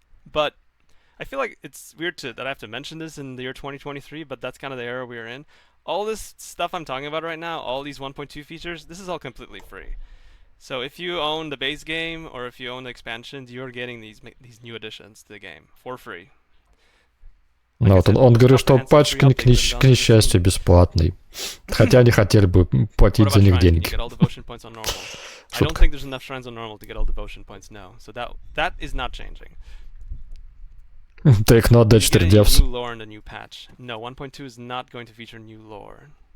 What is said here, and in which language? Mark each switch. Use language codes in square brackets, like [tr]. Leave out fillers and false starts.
[en] But I feel like it's weird that I have to mention this in the year 2023, but that's kind of the era we're in. All this stuff I'm talking about right now, all these 1.2 features, this is all completely free. So if you own the base game or if you own the expansions, you're getting these new additions to the game for free. [ru] Ну вот он говорит, что патч, к несчастью, бесплатный. Хотя они хотели бы платить за них деньги. [en] I don't think there's enough shrines on normal to get all devotion points, no. So that is not changing. Take not that 4 devs. New lore in the new patch. No, 1.2 is not going to feature new lore.